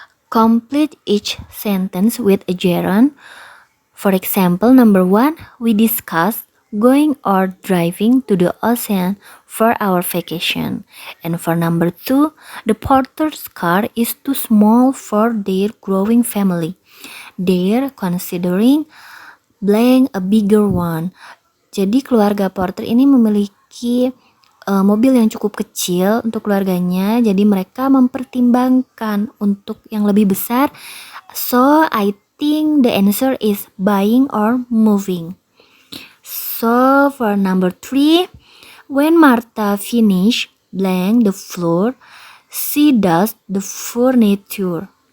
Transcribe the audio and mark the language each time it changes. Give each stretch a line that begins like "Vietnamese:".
English: Complete each sentence with a gerund. For example, number 1, we discussed going or driving to the ocean for our vacation. And for number 2, the porter's car is too small for their growing family. They're considering blank a bigger one.
Indonesian: Jadi keluarga porter ini memiliki mobil yang cukup kecil untuk keluarganya. Jadi mereka mempertimbangkan untuk yang lebih besar.
English: So I think the answer is buying or moving. So for number 3, when Martha finish blank the floor, she does the furniture.